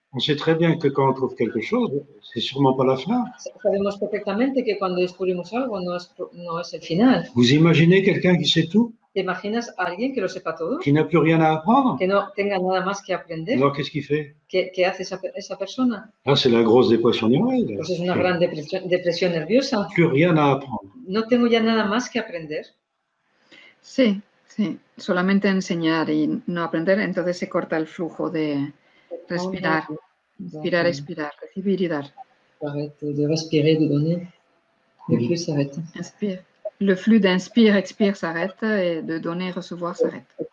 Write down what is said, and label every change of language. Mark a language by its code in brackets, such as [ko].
[fr] On sait très bien que quand on trouve quelque chose, c'est sûrement pas la fin. [es] Sabemos perfectamente que cuando descubrimos algo no es el final. [fr] Vous imaginez quelqu'un qui sait tout? [es] ¿Te imaginas a alguien que lo sepa todo? [fr] Qui n'a plus rien à apprendre? [es] Que no tenga nada más que aprender. [fr] Alors qu'est-ce qu'il fait? [es] ¿Qué hace esa persona? [fr] Ah, c'est la grosse dépression nerveuse. [es] Pues es una gran depresión nerviosa. [fr] Plus rien à apprendre. [es] No tengo ya nada más que aprender. Sí, sí. Solamente enseñar y no aprender, entonces se corta el flujo de respirar. Inspirar, expirar, recibir y dar. [fr] Arrête de respirer, de donner. Le flux s'arrête. Inspire. Le flux d'inspire, expire s'arrête et de donner, recevoir s'arrête.